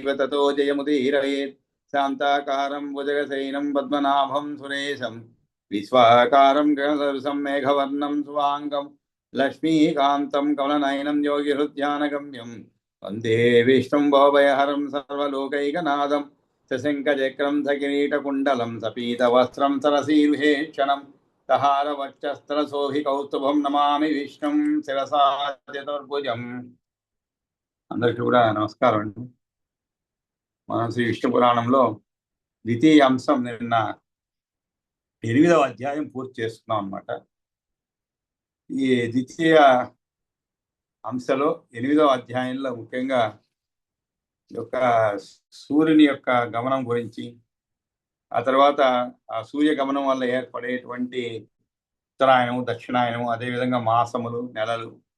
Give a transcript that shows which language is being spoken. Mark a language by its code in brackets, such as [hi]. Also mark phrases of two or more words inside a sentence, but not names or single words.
[sa] ततो जयमुदीरयेत् शान्ताकारं भुजगशयनं पद्मनाभं सुरेशं विश्वाकारं गणसदृशं मेघवर्णं सुवाङ्गं लक्ष्मीकान्तं कमलनयनं योगिहृद्यानगम्यं वन्दे विष्णुं भवभयहरं सर्वलोकैकनाथं सशङ्खचक्रं सकिरीटकुण्डलं सपीतवस्त्रं सरसीर्भेक्षणं सहारवक्षस्थलशोभिकौस्तुभं नमामि विष्णुं शिरसा चतुर्भुजम् [te] అందరికీ కూడా నమస్కారం అండి. మనం శ్రీ విష్ణు పురాణంలో ద్వితీయ అంశం నిన్న 8వ అధ్యాయం పూర్తి చేస్తున్నాం అన్నమాట. ఈ ద్వితీయ అంశంలో 8వ అధ్యాయంలో ముఖ్యంగా యొక్క సూర్యుని యొక్క గమనం గురించి, ఆ తర్వాత ఆ సూర్య గమనం వల్ల ఏర్పడేటువంటి ఉత్తరాయణము దక్షిణాయనము, అదేవిధంగా మాసములు నెలలు,